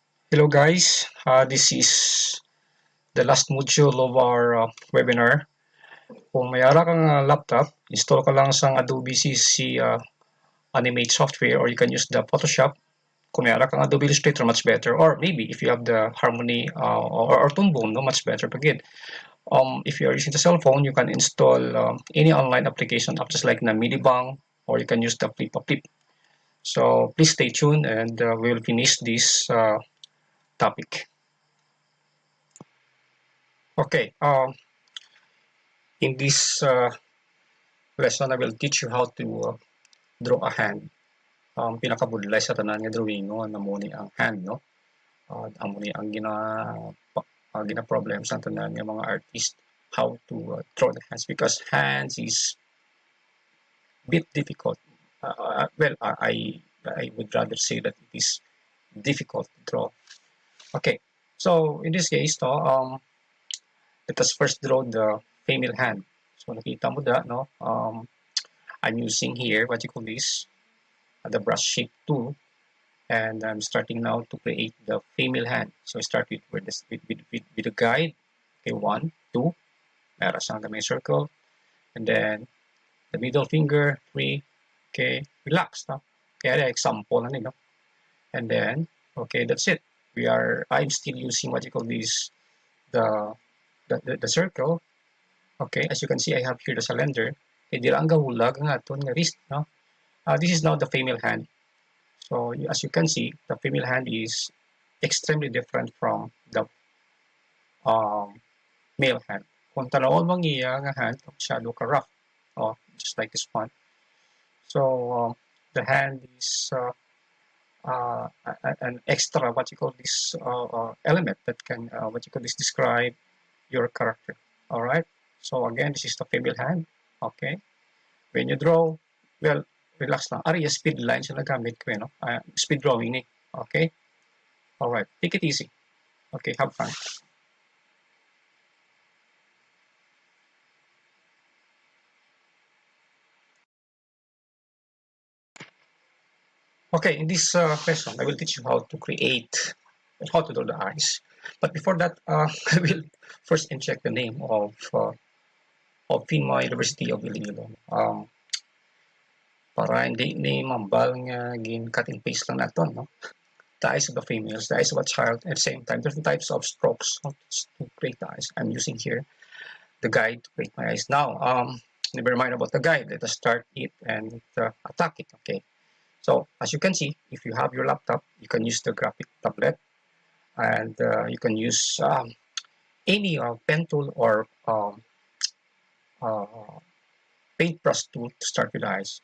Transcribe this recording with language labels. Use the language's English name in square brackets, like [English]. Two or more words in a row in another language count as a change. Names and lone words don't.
[English] Hello guys, this is the last module of our webinar. [Hiligaynon] Kung mayara kang laptop, install ka lang sa Adobe CC Animate software, [English] or you can use the Photoshop. [Hiligaynon] Kung mayara kang Adobe Illustrator, [English] much better. Or maybe if you have the Harmony or Toon Boom, no, much better. Again, if you are using the cell phone, you can install any online application just like the Midibang, or you can use the Flip. So please stay tuned, and we will finish this topic. Okay. In this lesson, I will teach you how to draw a hand. [Hiligaynon] Pinakabudlay sa tanan nga drawing no, namo ni ang hand, no? Amo ni ang gina problem sa tanan nga mga artist, [English] how to draw the hands, because hands is bit difficult. Well, I would rather say that it is difficult to draw. Okay, so in this case, no, let us first draw the female hand. [Hiligaynon] So nakita mo da, no? [English] I'm using here what you call this, the brush shape tool, and I'm starting now to create the female hand. So I start with this with a guide. Okay, 1, 2, [Filipino] meron siyang may [English] circle, and then the middle finger, 3. [Hiligaynon] Okay, relax, no? Kaya example na no? [English] And then okay, that's it. I'm still using what you call this, the the circle. Okay, as you can see, I have here the cylinder. [Hiligaynon] Okay, dira ang gahulag nga aton nga wrist, no? [English] This is now the female hand. So as you can see, the female hand is extremely different from the um, male hand. [Hiligaynon] Kung tanawon mong iya nga hand, masyado ka rough. [English] Oh, just like this one. So the hand is an extra, what you call this, element that can, what you call this, describe your character. All right. So again, this is the female hand. Okay. When you draw, well, [Hiligaynon] relax lang. Ari, speed line siya nagamit ko, no? Speed drawing ni. [English] Okay. All right. Take it easy. Okay, have fun. Okay, in this lesson, I will teach you how to create, how to draw the eyes. But before that, I will first check the name of Finma University of Iloilo. [Hiligaynon] Para hindi ni mambal nga gin [English] cut and paste [Hiligaynon] lang naton, no? [English] The eyes of the females, the eyes of a child, at the same time, different types of strokes to create the eyes. I'm using here the guide to create my eyes. Now, never mind about the guide. Let us start it and attack it. Okay. So as you can see, if you have your laptop, you can use the graphic tablet, and you can use any pen tool or uh, paintbrush tool to start with the eyes.